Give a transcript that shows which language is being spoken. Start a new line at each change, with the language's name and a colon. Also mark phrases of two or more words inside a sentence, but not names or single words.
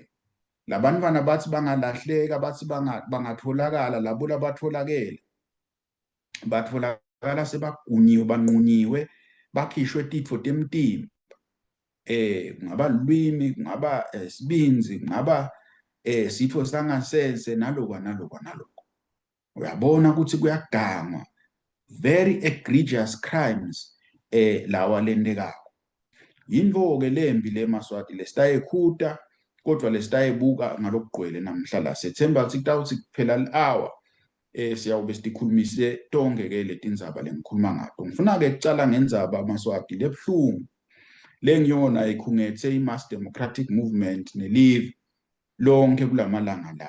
Swati: Labantwana bathi bangalahleka bathi bangatholakala labo labatholakele batholakala sebagunyiwe banqunyiwe bakhishwe titfo temtimba. Kungaba lulwimi, kungaba sibinzi, kungaba sitfo sangasese naloko. Uyabona ukuthi kuyagangwa
English: very egregious crimes
Swati: lawa lendekako. Yinto-ke lembi le Maswati lesitayekhuta kodwa lesitayebuka ngalokugcwele namhla la. Sethemba ukuthi kutawuthi kuphela hour siyawube sikhulumise tonke ke leti ndzaba lengikhuluma ngato. Ngifuna ke kucala ngendzaba Maswati lebhlungu lengiyona ikhungethe i-Mass Democratic Movement neLive lonke kulamalanga la.